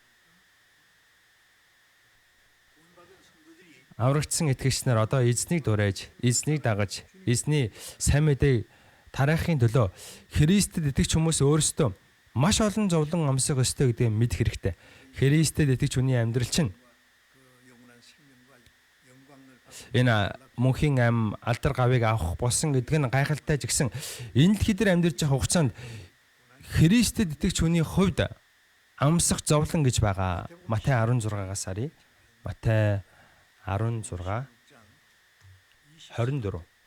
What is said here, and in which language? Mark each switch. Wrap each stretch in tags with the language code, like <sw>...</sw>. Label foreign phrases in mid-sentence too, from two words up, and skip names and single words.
<mn>Аврагдсан итгэгч нар одоо эзнийг дуурайж, эзнийг дагаж, эзний сайн мэдээг тараахын төлөө Христэд итгэж хүмүүс өөрсдөө маш олон зовлон амсах ёстой гэдгийг мэдэх хэрэгтэй. Христэд итгэж хүний амьдрал чинь</mn> <ko>그 영원한 생명과 영광을</ko> <mn>энэ мөнхийн ам алдар гавыг авах болсон гэдэг нь гайхалтай ч гэсэн энэ дэлхий дээр амьдарч байгаа хугацаанд Христэд итгэж хүний хувьд амсах зовлон гэж байгаа. Матай 16-аас харъя. Матай 16 24.</mn>